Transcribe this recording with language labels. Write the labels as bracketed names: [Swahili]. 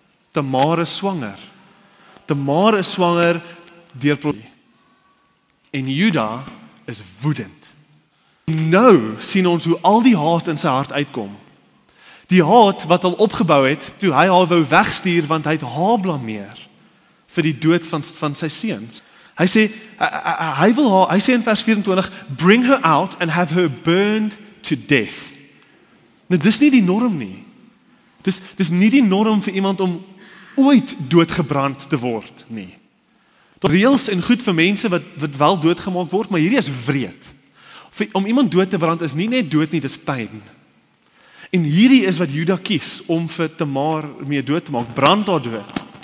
[Afrikaans] Tamar is swanger. Tamar is swanger deur prostitusie. En Juda is woedend. Nou sien ons hoe al die haat in sy hart uitkom. Die haat wat al opgebou het, toe hy haar wou wegstuur, want hy het haar blameer vir die dood van sy seuns. Hy sê, hy sê in vers 24, [English] bring her out and have her burned to death. [Afrikaans] Nou, dis nie die norm nie. Dis nie die norm vir iemand om ooit doodgebrand te word nie. Daar reëls en goed vir mense wat wel doodgemaak word, maar hierdie is wreed. Om iemand dood te brand is nie net dood nie, dis pyn. En hierdie is wat Juda kies om vir Tamar mee dood te maak, brand haar dood.